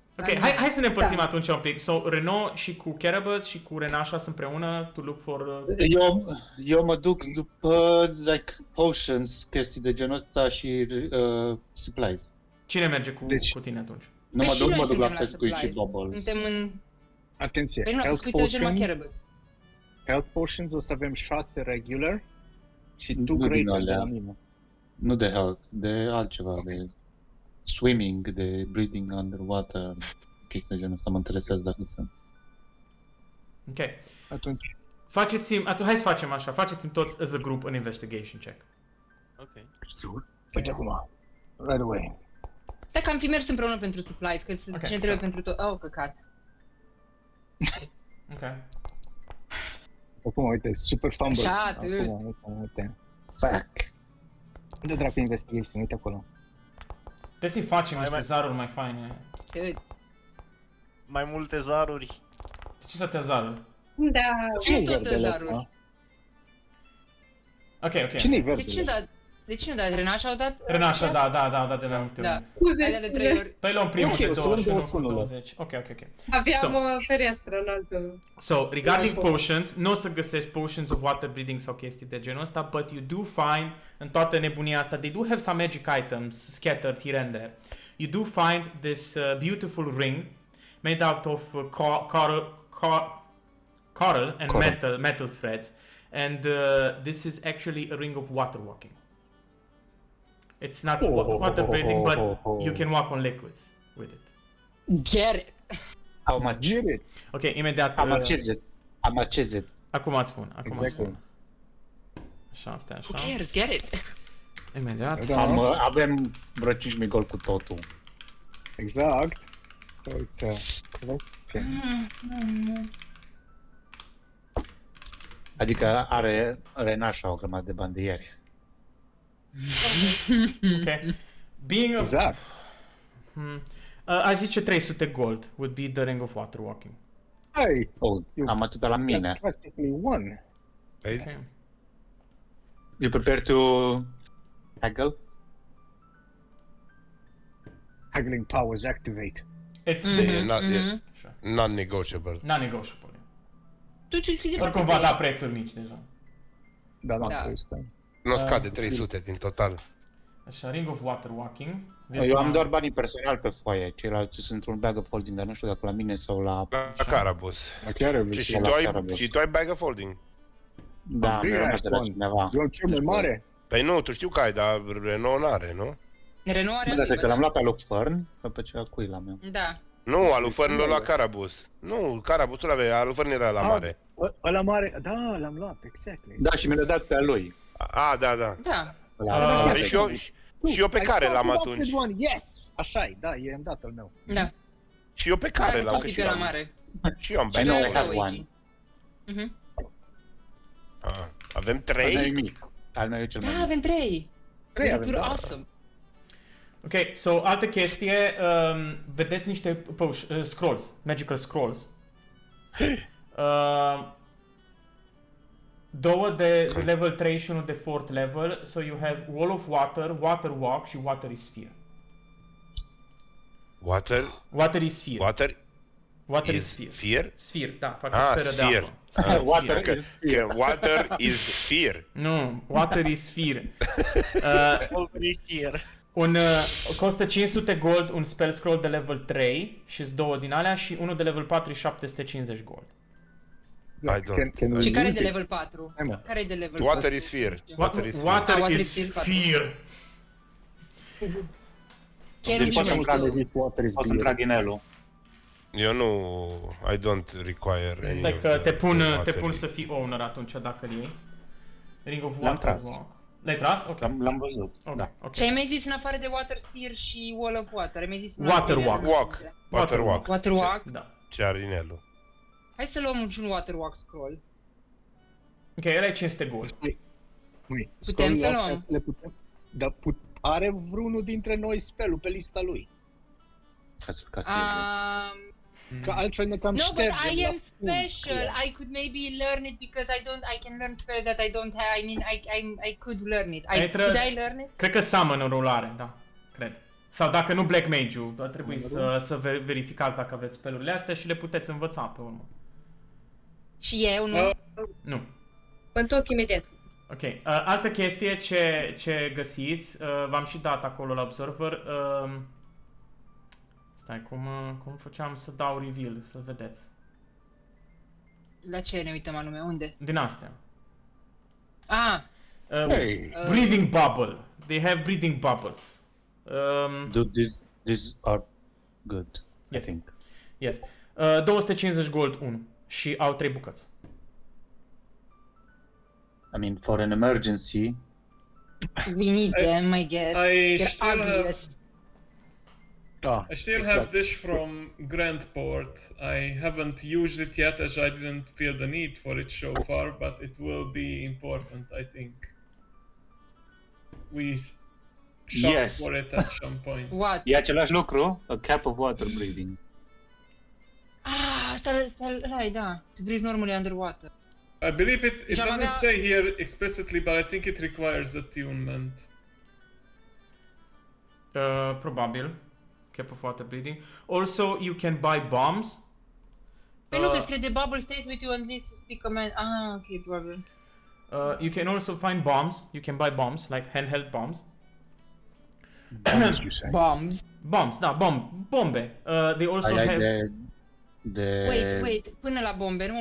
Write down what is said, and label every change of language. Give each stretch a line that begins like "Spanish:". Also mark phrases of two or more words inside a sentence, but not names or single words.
Romanian: Ok, hai să ne împărțim atunci un pic. So, Renault și cu Kerbos și cu Renasha sunt împreună
English: to look for...
Romanian: Eu mă duc după, like, potions, chestii de genul ăsta și supplies. Cine merge cu tine atunci? Nu mă duc la pescuit și bubbles. Suntem în... Atenție,
English: health potions
Romanian: o să avem 6 regular și 2 greater de la mine. Nu de health, de altceva, de swimming, de breathing underwater, chestii de genul ăsta, mă interesează dacă sunt. Ok. Atunci. Hai să facem așa, faceți-mi toți
English: as a group an investigation check.
Romanian: Ok. Uite acum,
English: right away.
Romanian: Dacă am fi mers împreună pentru supplies, că cine trebuie pentru tot... Oh, căcat. Ok. Acum, uite, super fumble. Așa, atât. Uite. Fuck. Unde dracu investigation? Uite acolo. Trebuie să-i facem niște zaruri mai faine. Mai multe zaruri. De ce să te zaruri? Da. Ce tot zaruri? Ok. Cine-i verdele? De ce nu da? Renasha au dat? Renasha, da, de mai multe ori. Alea de 3 ori. Păi luăm primul de 21 20. Ok. Aveam o fereastră înaltă.
English: So, regarding potions,
Romanian: nu o să găsești
English: potions of water breathing
Romanian: sau chestii de genul ăsta,
English: but you do find,
Romanian: în toată nebunia asta,
English: they do have some magic items scattered here and there. You do find this beautiful ring made out of coral and metal threads, and this is actually a ring of water walking. It's not water breathing, but you can walk on liquids with it. Get it! How much? Get it!
Romanian: Ok, imediat...
English: How much is it?
Romanian: Acum îți spun. Așa, stai așa.
English: Who cares? Get it!
Romanian: Imediat. Avem vreo 5.000 gold cu totul. Exact. So Adică are Renasha o grămadă de bani de ieri.
English: Ok. Being of...
Romanian: Exact. Aș zice
English: 300 gold would be the ring of water walking. Hey!
Romanian: Am atât la mine.
English: Practically one. Okay. You prepare to haggle? Haggling powers activate. It's non-negotiable. Non-negotiable.
Romanian: Tu oricum va da prețuri mici deja. Da. Nu scade 300 din total. Așa,
English: ring of water walking.
Romanian: Eu am doar banii personal pe foaie, ceilalți sunt într-un
English: bag of holding,
Romanian: dar nu știu dacă la mine sau la... La Carabus. Și tu ai
English: bag of holding?
Romanian: Da, mi-a rămas de la cineva. Eu cel mai mare? Păi nu, tu știu că ai, dar Renault n-are, nu? Renault are. Da, cred că l-am luat pe alu Fern, sau pe cea cui l-am eu. Da. Nu, alu Fern l-a luat Carabus. Nu, Carabusul avea, alu Fern era la mare. Ăla mare, da, l-am luat, exactly. Da, și mi l-a dat pe a lui. Da. Da. Și eu pe care l-am atunci. Yes! Așa-i, da, i-am dat al meu. Da. Și eu pe care l-am, că și eu am. Și eu am Păi nu,
English: bag I have one.
Romanian: Avem 3? Al meu e mic. Al meu e cel mai mic. Da, avem 3. 3 avem, da.
English: Awesome.
Romanian: Ok, so, altă chestie, vedeți niște scrolls,
English: magical scrolls.
Romanian: două de level 3 și unul de
English: 4th level, so you have
Romanian: Wall of Water, Water Walk și Watery Sphere.
English: Watery Sphere. Watery Sphere. Fear? Sphere,
Romanian: da, face sferă de
English: sphere.
Romanian: apă.
English: Sphere, Water sphere. is fear. Water is fear.
Romanian: Nu, Watery Sphere.
English: Always here.
Romanian: Costă 500 gold un
English: spell scroll
Romanian: de level 3 și două din alea și unul de level 4 și 750 gold.
English: Can we
Romanian: Și care e
English: use
Romanian: de
English: it?
Romanian: level 4? Hai, mă. Care e de level
English: Water
Romanian: 4?
English: is fear. Water Water is is Sphere.
Romanian: Chiar Deci nu poți să știu. intra
English: This water is
Romanian: Poți să intra
English: beer.
Romanian: din Elu. Eu nu...
English: I don't require any
Romanian: Stai
English: of
Romanian: că
English: the
Romanian: te pun
English: watery.
Romanian: să fii owner atunci dacă îl iei.
English: Ring of
Romanian: L-am
English: Water
Romanian: tras.
English: Walk.
Romanian: L-ai tras? Ok. L-am văzut. Ok, Da. ok. Ce ai mai zis în afară de Water Sphere și Wall of Water? Ai mai zis
English: Water Walk. Water walk. Water Walk?
Romanian: Da. Ce are inelul? Hai să luăm și un Water Walk scroll. Ok, ăla e 500 gold. Măi, Putem să scroll-urile luăm. astea le putem. Dar are vreunul dintre noi spelul pe lista lui. Ca să Că altfel ne cam
English: No, but
Romanian: ștergem
English: I
Romanian: la
English: am
Romanian: fund,
English: special.
Romanian: clar.
English: I could maybe learn it because I can learn spells that I don't have. I mean, I could learn it. Could I learn it?
Romanian: Cred că Summoner-ul are, da. Cred. Sau dacă nu Black Mage-ul, ar trebui să verificați dacă aveți spelurile astea și le puteți învăța pe urmă. Și eu nu. Nu. Mă întorc imediat. Ok. Altă chestie ce găsiți, v-am și dat acolo la Observer. Stai, cum făceam să dau reveal, să vedeți. La ce ne uităm anume? Unde? Din astea. Ah,
English: Hey, Breathing bubble. They have breathing bubbles. Dude, these are good, I Yes. think.
Romanian: Yes. 250 gold 1 și au 3 bucăți.
English: I mean, for an emergency, we need them, I guess. I They're still have- ugly.
Romanian: da,
English: I still
Romanian: exact.
English: have this from Grandport. I haven't used it yet as I didn't feel the need for it so far, but it will be important, I think. We shop Yes. for it at some point. What?
Romanian: e același lucru,
English: a cap of water breathing. Ah, right, da. To breathe normally underwater. I believe it J'en doesn't
Romanian: avea-
English: say here explicitly, but I think it requires attunement.
Romanian: Probabil.
English: Cap of water breathing. Also, you can buy bombs.
Romanian: Păi nu, că scrie
English: the bubble stays with you until you speak command.
Romanian: Ah, ok, probabil.
English: You can also find bombs. You can buy bombs, like handheld bombs. Bombs, you say. Bombs. Bombs,
Romanian: da, bombe.
English: They also
Romanian: Ai
English: have...
Romanian: de
English: Wait,
Romanian: până la bombe, nu?